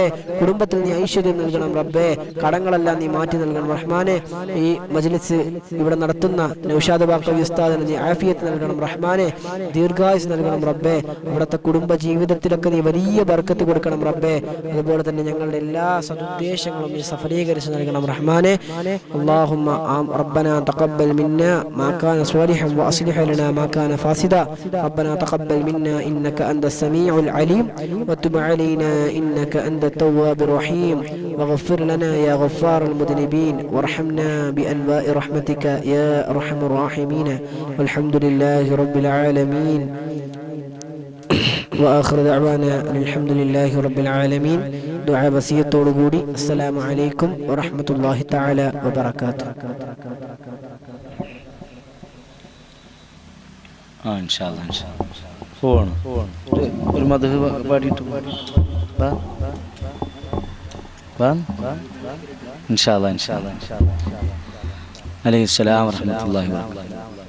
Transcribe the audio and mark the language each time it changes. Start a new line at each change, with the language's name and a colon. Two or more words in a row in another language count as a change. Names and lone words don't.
Malayalam: കുടുംബത്തിൽ നീ ഐശ്വര്യം നൽകണം റബ്ബേ. കടങ്ങളെല്ലാം നീ മാറ്റി നൽകണം റഹ്മാനെ. ഈ മജ്ലിസ് ഇവിടെ നടത്തുന്ന നൗഷാദ് ബാഖവി ഉസ്താദിന് നീ ആഫിയത്ത് നൽകണം റഹ്മാനെ, ദീർഘായുസ് നൽകണം റബ്ബേ. അവിടുത്തെ കുടുംബ ജീവിതത്തിലൊക്കെ നീ വലിയ ബർക്കത്ത് കൊടുക്കണം റബ്ബേ. അതുപോലെ തന്നെ ഞങ്ങളുടെ എല്ലാ സദുദ്ദേശങ്ങളും നീ സഫലീകരിച്ച് നൽകണം റഹ്മാനെ.
Arabic: اللهم ربنا تقبل منا ما كان صالحا واصلح لنا ما كان فاسدا. ربنا تقبل منا انك انت السميع العليم وتب علينا انك انت التواب الرحيم واغفر لنا يا غفار المذنبين وارحمنا بانواع رحمتك يا ارحم الراحمين والحمد لله رب العالمين وآخر دعوانا الحمد لله رب العالمين. دعاء بسيط ولغودي. السلام عليكم ورحمة الله تعالى وبركاته. إن شاء الله
Malayalam: പോണം. ഒരു മദ്ഹ് പാടിയിട്ട്
Arabic: إن شاء الله. عليه السلام ورحمة الله وبركاته.